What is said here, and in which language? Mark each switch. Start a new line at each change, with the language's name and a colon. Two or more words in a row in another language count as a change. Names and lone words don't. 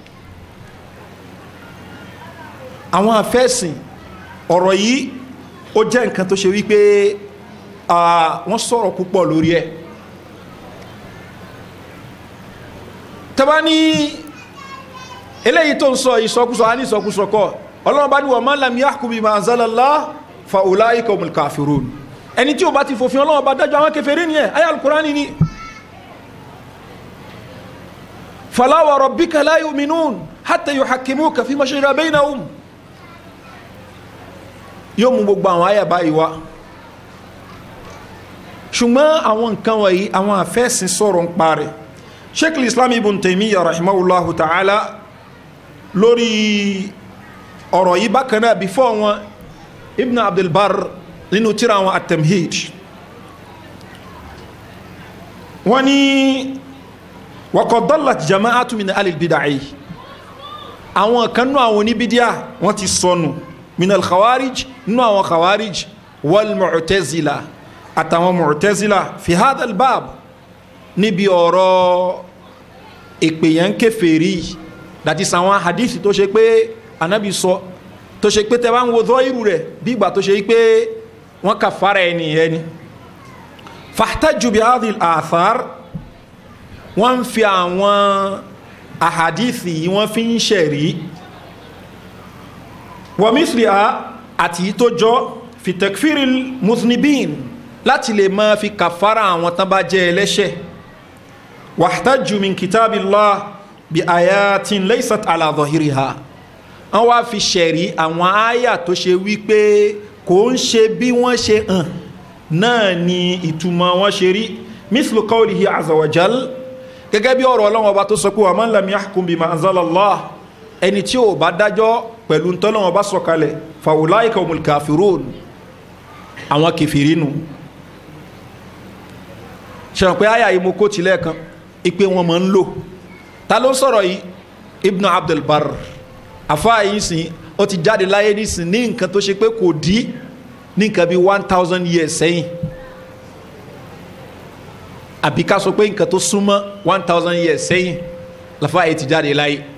Yoruba: Àwọn afẹ́sìn ọ̀rọ̀ yìí ó jẹ́ nǹkan tó ṣe wípé wọ́n sọ̀rọ̀ púpọ̀ lórí ẹ̀. Tẹ́bá ní eléyìí tó ń sọ ìsọkúsọ á ní ìsọkúsọ kọ́. Ọlọ́run bá ní
Arabic: ومن لم يحكم بما أنزل الله فأولئك هم الكافرون.
Yoruba: Ẹni tí ó bá ti fòfin Ọlọ́run bá dájọ́ àwọn kèfèrí nìyẹn, àyá al-Qur'ani ni.
Arabic: فلا وربك لا يؤمنون حتى يحكموك فيما شجر بينهم.
Yoruba: Yóò mú gbogbo àwọn àyà báyìí wá. Ṣùgbọ́n àwọn nǹkan wọ̀nyí àwọn àfẹ́sìn sọ̀rọ̀ ń parẹ́. Sheikh al-Islam Ibn Taymiyyah
Arabic: رحمه الله تعالى
Yoruba: lórí ọ̀rọ̀ yìí bákan náà before wọn Ibn Abdul Barr nínú tírà wọn at-Tamhid wọ́n ní wa
Arabic: قد ضلت جماعة من أهل البدع
Yoruba: àwọn kan nú àwọn oníbídíà wọ́n ti sọnù
Arabic: من الخوارج
Yoruba: nú àwọn khawarij
Arabic: والمعتزلة
Yoruba: àtàwọn mu'tazila
Arabic: في هذا الباب
Yoruba: níbi ọ̀rọ̀ ìpèyàn kèfèrí dàti sàwọn hadith tó ṣe pé anábì sọ tó ṣe pé tẹ́wàá ń wo zọ́ irú rẹ̀ bí ìgbà tó ṣe pé wọ́n kà fara ẹni
Arabic: فاحتجوا بهذه الآثار
Yoruba: wọ́n ń fi àwọn ahadith yìí wọ́n fi ń ṣẹ̀rí
Arabic: ومثلها
Yoruba: àti tó jọ
Arabic: في تكفير المذنبين
Yoruba: láti lè máa fi kàfàrà àwọn tán bá jẹ́ ẹlẹ́ṣẹ̀
Arabic: واحتجوا من كتاب الله بآيات ليست على ظاهرها
Yoruba: wọ́n wá fi ṣẹ̀rí àwọn àyà tó ṣe wípé kò ń ṣe bí wọ́n ṣe hàn náà ni ìtumọ̀ wọn ṣe rí
Arabic: مثل قوله عز وجل
Yoruba: gẹ́gẹ́ bí ọ̀rọ̀ Ọlọ́run Ọba tó sọ pé
Arabic: ومن لم يحكم بما أنزل الله
Yoruba: ẹni tí ó bá dájọ́ pẹ̀lú ntọ́lọ́run Ọba sọ̀kalẹ̀
Arabic: فأولئك هم الكافرون
Yoruba: àwọn kèfèrí nù ṣẹ̀rọ̀ pé àyà yìí mo kó tilẹ̀ kan ipe wọn máa ń lò ta ló sọ̀rọ̀ yìí Ibn Abdul Barr àfáà yìí sìn ó ti jáde láyé nísìn ní nǹkan tó ṣe pé kò dí ní nǹkan bí 1000 years sẹ́yìn àbí ká sọ pé nǹkan tó súnmọ́ 1000 years sẹ́yìn láfáà yìí ti jáde láyé